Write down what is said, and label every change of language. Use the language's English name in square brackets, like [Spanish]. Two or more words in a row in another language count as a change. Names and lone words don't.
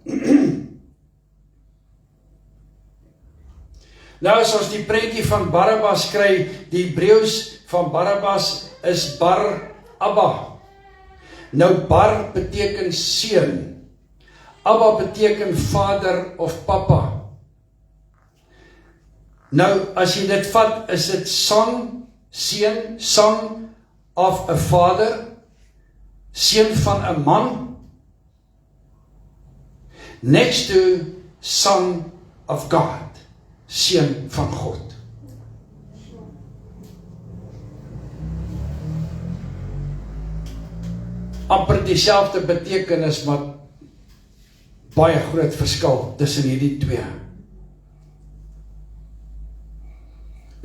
[Afrikaans] Nou as ons die prentjie van Barabbas kry, die Hebreëus van Barabbas is Bar Abba. Nou Bar beteken seun, Abba beteken vader of papa. Nou as jy dit vat, is dit son, seun, [English] son of a father, [Afrikaans] seun van 'n man, [English] next to son of God, [Afrikaans] seun van God. Amper dieselfde betekenis, maar baie groot verskil tussen hierdie twee.